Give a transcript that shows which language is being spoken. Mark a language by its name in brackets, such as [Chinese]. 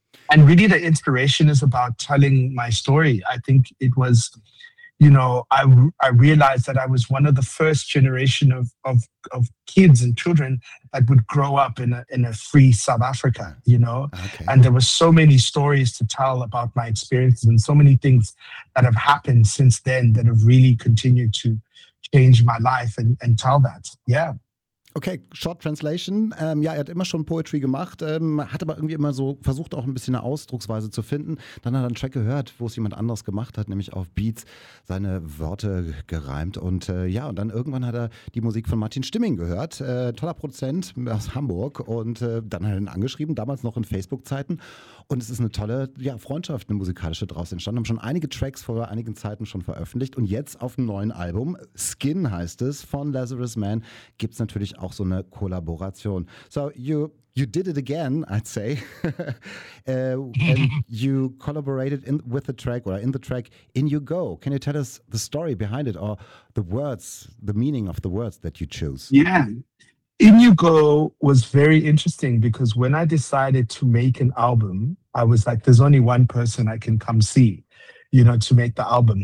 [English] And really the inspiration is about telling my story. I think it was, you know, I realized that I was one of the first generation of kids and children that would grow up in a free South Africa, you know. Okay. And there were so many stories to tell about my experiences and so many things that have happened since then that have really continued to change my life and tell that. Yeah. Okay, short translation. [German] Er hat immer schon Poetry gemacht, hat aber irgendwie immer so versucht, auch ein bisschen eine Ausdrucksweise zu finden. Dann hat er einen Track gehört, wo es jemand anderes gemacht hat, nämlich auf Beats seine Worte gereimt. Und und dann irgendwann hat er die Musik von Martin Stimming gehört, toller Produzent aus Hamburg. Und dann hat er ihn angeschrieben, damals noch in Facebook-Zeiten. Und es ist eine tolle Freundschaft, eine musikalische, draus entstanden. Haben schon einige Tracks vor einigen Zeiten schon veröffentlicht. Und jetzt auf dem neuen Album, Skin heißt es, von Lazarus Man, gibt es natürlich auch so eine Kollaboration. [English] So you did it again, I'd say. and you collaborated in the track In You Go. Can you tell us the story behind it, or the words, the meaning of the words that you chose? Yeah, In You Go was very interesting, because when I decided to make an album, I was like, there's only one person I can come see, you know, to make the album.